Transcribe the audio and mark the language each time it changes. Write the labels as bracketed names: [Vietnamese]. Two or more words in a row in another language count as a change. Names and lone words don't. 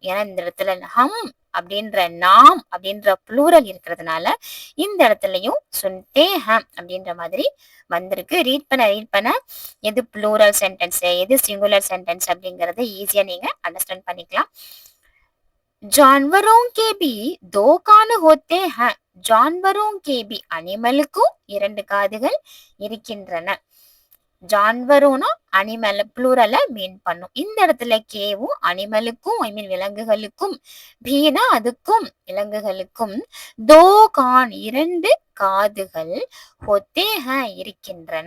[Tamil] ஏன்னா இந்த இடத்துல ஹம் அப்படின்ற நாம் அப்படின்ற ப்ளூரல் இருக்கிறதுனால இந்த இடத்துலயும் [Hindi] सुनते हम [Tamil] அப்படின்ற மாதிரி வந்திருக்கு. ரீட் பண்ண எது [English] plural sentence [Tamil] எது [English] singular sentence [Tamil] அப்படிங்கறத ஈஸியா நீங்க அண்டர்ஸ்டாண்ட் பண்ணிக்கலாம். [Hindi] ஜான்வரோं के भी 2 कान होते हैं. जानवरों के भी [Tamil] அனிமலுக்கும் 2 காதுகள் இருக்கின்றன. ஜான்வரோனா அனிமல் ப்ளூரல மீன் பண்ணும். இந்த இடத்துல கேவும் அனிமலுக்கும் [English] I mean [Tamil] விலங்குகளுக்கும், பீனா அதுக்கும் விலங்குகளுக்கும், [Hindi] दो कान [Tamil] 2 காதுகள் [Hindi] होते है [Tamil] இருக்கின்றன.